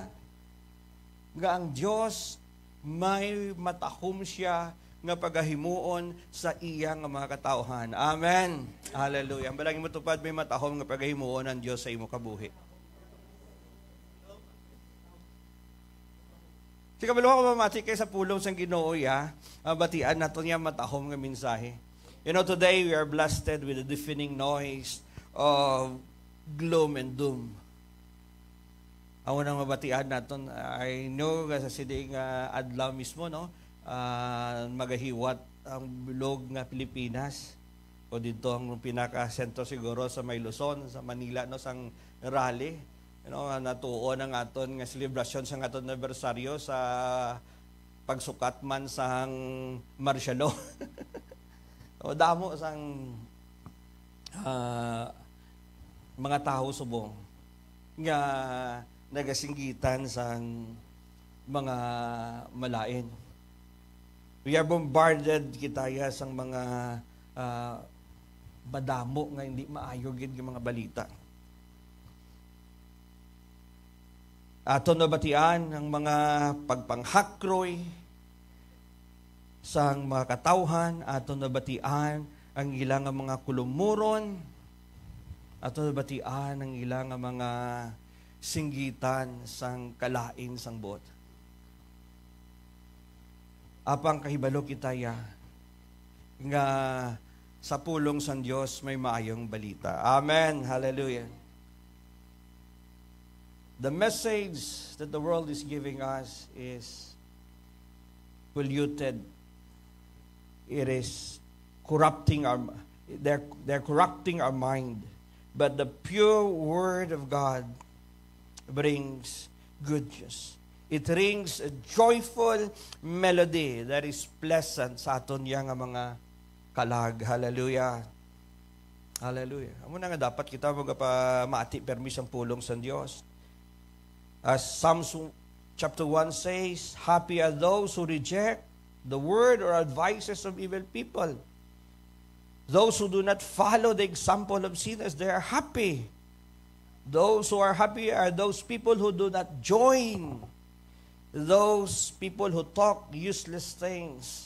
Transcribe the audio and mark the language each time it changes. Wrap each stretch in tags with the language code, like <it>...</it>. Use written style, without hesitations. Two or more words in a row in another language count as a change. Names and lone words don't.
<hil>Nga ang Diyos may matahom siya nga pagahimuon sa iya nga mga katauhan. Amen. Hallelujah. Ang balangin mo tupad may matahom nga pagahimuon ang Diyos sa imo kabuhi. Si kabalo ko mamati kay sa pulong sang Ginoo batian nato niya matahom nga mensahe.</hil> <en>You know, today we are blasted with the deafening noise of gloom and doom.</en> <hil>Ako nang mabatian naton,</hil> <en>I know</en> <hil>sa siding adlaw mismo, no, magahiwat ang bilog nga Pilipinas. O dito ang pinaka-sentro siguro sa may Luzon, sa Manila, no, sang rally.</hil> <en>You know,</en> <hil>natuon ang aton nga celebration sa aton anibersaryo sa pagsukat man sang</hil> <en>martial law.</en> <hil>O damo sang mga tao subong nga nagasinggitan sang mga malain.</hil> <en>We are bombarded</en> <hil>kitaya sang mga madamo nga hindi maayo gid nga mga balita. Aton nabatian ang mga pagpanghakroy sang mga katawhan, aton nabatian ang ilang mga kulumuron, aton nabatian ang ilang mga singgitan sang kalain sang bot. Apang kahibalo kitaya nga sa pulong sa Diyos may maayong balita. Amen. Hallelujah.</hil> <en>The message that the world is giving us is polluted. It is corrupting they're corrupting our mind. But the pure Word of God brings good news. It rings a joyful melody that is pleasant</en> <hil>sa aton yang mga kalag.</hil> <en>Hallelujah. Hallelujah.</en> <hil>Amo na nga dapat kita maati permis ang pulong sa Dios.</hil> <en>As Psalms chapter 1 says, happy are those who reject the word or advices of evil people. Those who do not follow the example of sinners, they are happy. Those who are happy are those people who do not join those people who talk useless things.</en>